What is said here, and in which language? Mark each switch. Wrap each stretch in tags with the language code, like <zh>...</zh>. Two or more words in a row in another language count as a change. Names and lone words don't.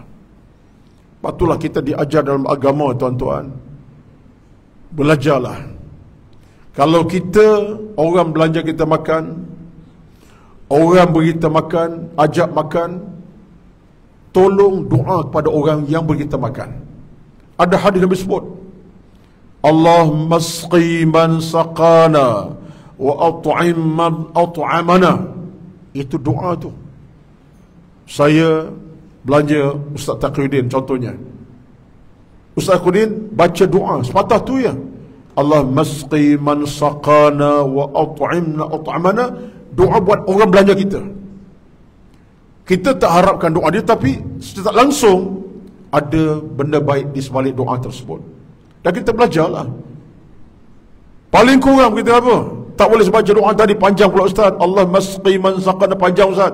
<ms>Patutlah kita diajar dalam agama, tuan-tuan. Belajarlah. Kalau kita, orang belanja kita makan, orang beri kita makan, ajak makan, tolong doa kepada orang yang beri kita makan. Ada hadis Nabi sebut,</ms> <ar>اللهم اسق من سقانا وأطعم من أطعمنا.</ar> <ms>Itu doa tu. Saya belanja Ustaz Taqiyuddin contohnya. Ustaz Khudin baca doa sepatah tu ya.</ms> <ar>اللهم اسق من سقانا وأطعم من أطعمنا.</ar> <ms>Doa buat orang belanja kita. Kita tak harapkan doa dia, tapi secara langsung ada benda baik di sebalik doa tersebut. Dan kita belajarlah. Paling kurang kita apa? Tak boleh baca doa tadi panjang pula Ustaz.</ms> <ar>اللهم اسق من سقانا</ar> <ms>panjang Ustaz.</ms>